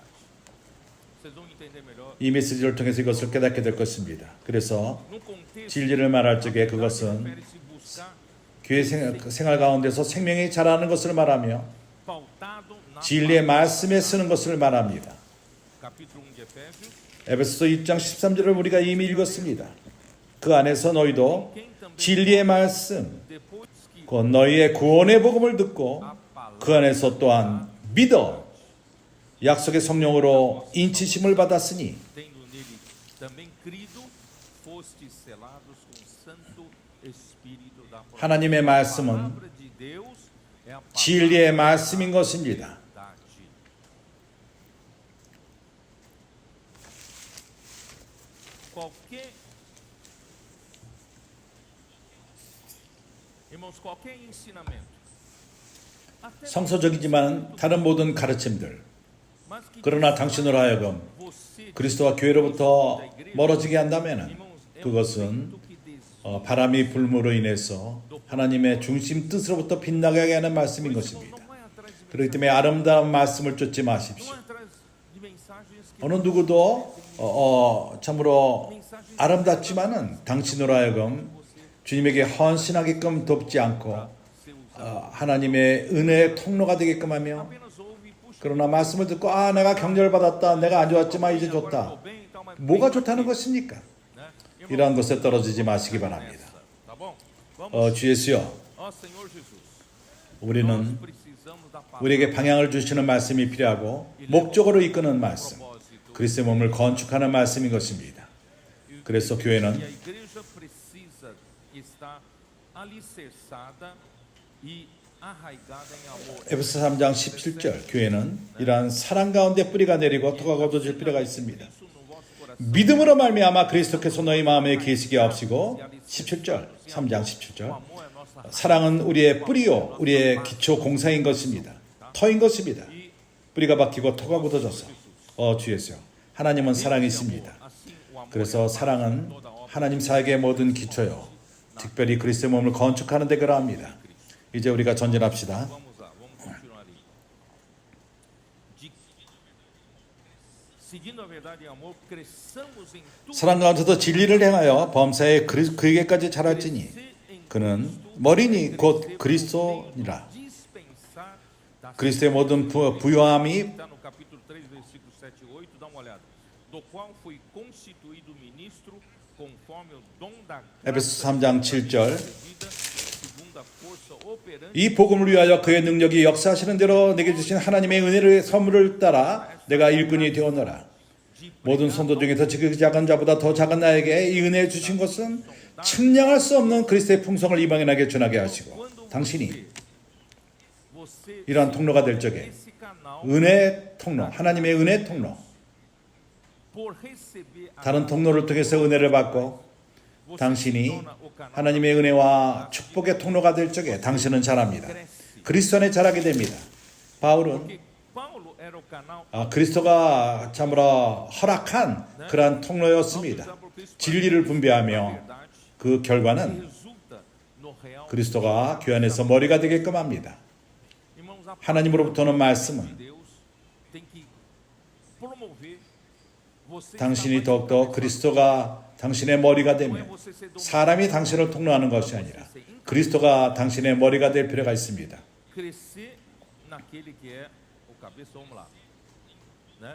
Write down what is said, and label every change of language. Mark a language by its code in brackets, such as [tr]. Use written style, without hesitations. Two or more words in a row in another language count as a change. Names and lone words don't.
[ko] 이 메시지를 통해서 이것을 깨닫게 될 것입니다. 그래서 진리를 말할 적에 그것은 교회 생활 가운데서 생명이 자라는 것을 말하며 [pt] pautado na [ko] 진리의 말씀에 쓰는 것을 말합니다. [pt] capítulo 1 de Efésios, [ko] 에베소서 2장 13절을 우리가 이미 읽었습니다. 그 안에서 너희도 진리의 말씀, [pt] depois que [ko] 곧 너희의 구원의 복음을 듣고 그 안에서 또한 믿어 약속의 성령으로 인치심을 받았으니 [pt] tendo nele também crido, fostes selados com o Santo Espírito da promessa. [ko] 하나님의 [pt] A [ko] 말씀은 [pt] palavra de Deus é a [ko] 진리의 말씀인 것입니다. [pt] verdade. Qualquer ensinamento, até [ko] 성서적이지만 다른 모든 가르침들, [pt] mas que [ko] 그러나 당신으로 하여금 [pt] você, [ko] 그리스도와 교회로부터 멀어지게 한다면 [pt] irmãos, é um [ko] 그것은 [pt] vento que desvia. [ko] 바람이 불므로 인해서 하나님의 중심 뜻으로부터 빗나가게 하는 말씀인 [pt] Por isso, [ko] 것입니다. [pt] não vai atrás de [ko] 그렇기 때문에 아름다운 말씀을 쫓지 [pt] não [ko] 마십시오. [pt] vai atrás de mensagens que [ko] 어느 누구도 참으로 아름답지만은 당신으로 하여금 주님에게 헌신하게끔 돕지 않고 [pt] você usa. [ko] 하나님의 은혜의 통로가 되게끔 하며 [pt] Apenas ouve e puxa. [ko] 그러나 말씀을 듣고 내가 격려받았다, 내가 안 좋았지만 이제 좋다. [pt] Agora tô bem, então, mas [ko] 뭐가 [pt] bem [ko] 좋다는 [pt] aqui, [ko] 것입니까? [pt] né? Irmãos, [ko] 이러한 것에 떨어지지 마시기 바랍니다. [pt] tá bom? Vamos. [ko] 주 예수여, [pt] Ó Senhor Jesus, [ko] 우리는 [pt] nós precisamos da palavra. [ko] 우리에게 방향을 주시는 말씀이 필요하고 목적으로 이끄는 말씀, [pt] propósito. [ko] 그리스도의 몸을 건축하는 말씀인 것입니다. 그래서 [pt] E [ko] 교회는 [pt] a igreja precisa estar alicerçada e arraigada em amor. [ko] 에베소 3장 17절 교회는 이러한 사랑 가운데 뿌리가 내리고 토가 걷어질 필요가 있습니다. [pt] Isso no vosso coração. [ko] 믿음으로 말미암아 그리스도께서 너희 마음에 계시게 하옵시고 17절 3장 17절 [pt] O amor é nossa [ko] 사랑은 우리의 뿌리요 우리의 기초 공사인 것입니다. 터인 것입니다. 뿌리가 박히고 토가 굳어져서 주 예수요 하나님은 사랑이십니다. [pt] assim o amor. [ko] 그래서 사랑은 하나님 사역의 모든 기초요 특별히 그리스도의 몸을 건축하는 데 그러합니다. 이제 우리가 전진합시다. [pt] Vamos lá, vamos continuar aí. Seguindo a verdade e amor, cresçamos em tudo. [ko] 사랑 가운데서 진리를 행하여 범사에 그에게까지 자랄지니 그는 머리니 곧 그리스도니라. [pt] Dispensar das [ko] 그리스도의 모든 부요함이 [pt] Está no capítulo 3, versículos 7 e 8, dá uma olhada. Do qual foi constituído ministro conforme o dom da [ko] 에베소 3장 7절 [pt] vida, segundo a força operante [ko] 이 복음을 위하여 그의 능력이 역사하시는 대로 내게 주신 하나님의 은혜의 선물을 따라 내가 일꾼이 되었노라. 모든 성도 중에서 지극히 작은 자보다 더 작은 나에게 이 은혜 주신 것은 측량할 수 없는 그리스도의 풍성을 이방인에게 전하게 하시고 당신이 [pt] você [ko] 이러한 통로가 될 적에 [pt] esse canal [ko] 은혜 통로, 하나님의 은혜 통로, [pt] por receber a [ko] 다른 통로를 통해서 은혜를 받고 [pt] você [ko] 당신이 [pt] se torna o canal [ko] 하나님의 은혜와 축복의 통로가 될 적에 당신은 자랍니다. 그리스도 안에 자라게 됩니다. 바울은 [pt] que Paulo era o canal [ko] 그리스도가 참으로 허락한 그러한 통로였습니다. 진리를 분배하며 [pt] verdade [ko] 그 결과는 [pt] resulta no real [ko] 그리스도가 교회 안에서 머리가 되게끔 합니다. [pt] irmãos a [ko] 하나님으로부터 오는 말씀은 [pt] Deus tem que promover você [ko] 당신이 더욱더 그리스도가 당신의 머리가 되며 [pt] você ser dominado, [ko] 사람이 당신을 통로하는 것이 아니라 그리스도가 당신의 머리가 될 필요가 있습니다. [pt] crescer naquele que é o cabeça, vamos lá, né?